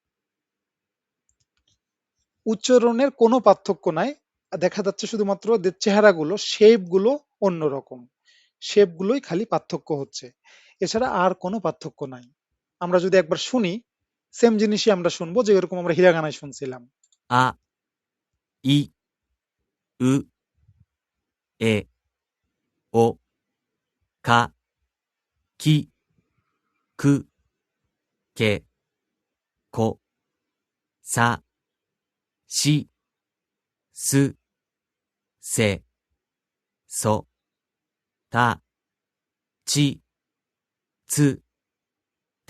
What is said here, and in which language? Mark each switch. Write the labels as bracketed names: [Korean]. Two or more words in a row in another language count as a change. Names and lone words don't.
[Bangla] উচ্চারণের কোনো পার্থক্য নাই, দেখা যাচ্ছে শুধুমাত্র যে চেহারাগুলো, শেপ গুলো অন্যরকম, শেপ গুলোই খালি পার্থক্য হচ্ছে, এছাড়া আর কোনো পার্থক্য নাই। আমরা যদি একবার শুনি, সেম জিনিসই আমরা শুনবো, যে এরকম আমরা হিরাগানায় শুনছিলাম। [Japanese] あ、い、う、え、お、か、き、く、け、こ、さ、し、す、せ、そ、た、ち、つ、て、